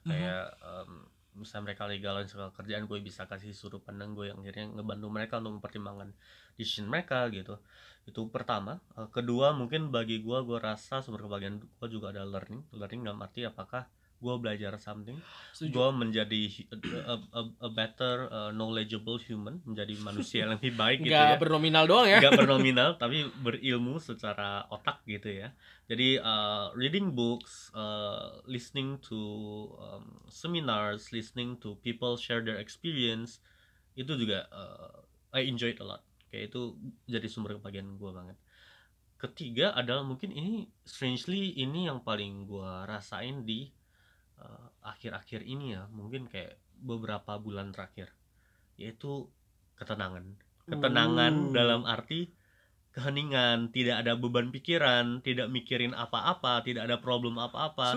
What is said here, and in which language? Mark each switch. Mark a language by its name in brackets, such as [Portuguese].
[Indonesian] Kayak misalnya mereka lagi galau soal kerjaan, gue bisa kasih sudut pandang gue yang akhirnya ngebantu mereka untuk mempertimbangkan decision mereka gitu. Itu pertama. Kedua, mungkin bagi gue rasa sumber kebahagiaan gue juga ada learning. Learning dalam arti apakah gue belajar something, gue menjadi [English] a better knowledgeable human, [Indonesian] menjadi manusia yang lebih baik gitu ya. Gak bernominal doang ya. Gak bernominal, tapi berilmu secara otak gitu ya. [English] Jadi reading books, listening to seminars, listening to people share their experience, [Indonesian] itu juga [English] I enjoy it a lot. [Indonesian] Kayak itu jadi sumber kebahagiaan gue banget. Ketiga adalah mungkin ini, strangely ini yang paling gue rasain di akhir-akhir ini ya, mungkin kayak beberapa bulan terakhir, yaitu ketenangan dalam arti keheningan, tidak ada beban pikiran, tidak mikirin apa-apa, tidak ada problem apa-apa,